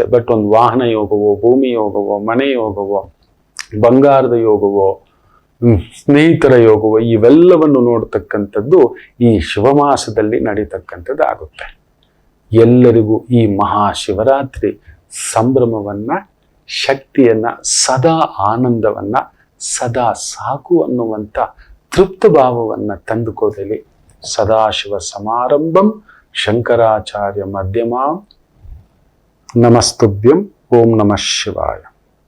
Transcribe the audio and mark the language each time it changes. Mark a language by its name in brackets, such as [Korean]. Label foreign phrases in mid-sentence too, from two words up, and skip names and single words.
[Kannada] ಬಟ್ ಒಂದು ವಾಹನ ಯೋಗವೋ, ಭೂಮಿ ಯೋಗವೋ, ಮನೆ ಯೋಗವೋ, ಬಂಗಾರದ ಯೋಗವೋ, ಸ್ನೇಹಿತರ ಯೋಗವೋ, ಇವೆಲ್ಲವನ್ನು ನೋಡ್ತಕ್ಕಂಥದ್ದು ಈ ಶಿವಮಾಸದಲ್ಲಿ ನಡೀತಕ್ಕಂಥದ್ದು ಆಗುತ್ತೆ. ಎಲ್ಲರಿಗೂ ಈ ಮಹಾಶಿವರಾತ್ರಿ ಸಂಭ್ರಮವನ್ನ, ಶಕ್ತಿಯನ್ನ, ಸದಾ ಆನಂದವನ್ನ, ಸದಾ ಸಾಕು ಅನ್ನುವಂಥ ತೃಪ್ತ ಭಾವವನ್ನ ತಂದುಕೋದಲಿ. [Sanskrit] ಸದಾಶಿವ ಸಮಾರಂಭಂ ಶಂಕರಾಚಾರ್ಯ ಮಧ್ಯಮಾಂ. ನಮಸ್ತುಭ್ಯಂ. ಓಂ ನಮಃ ಶಿವಾಯ.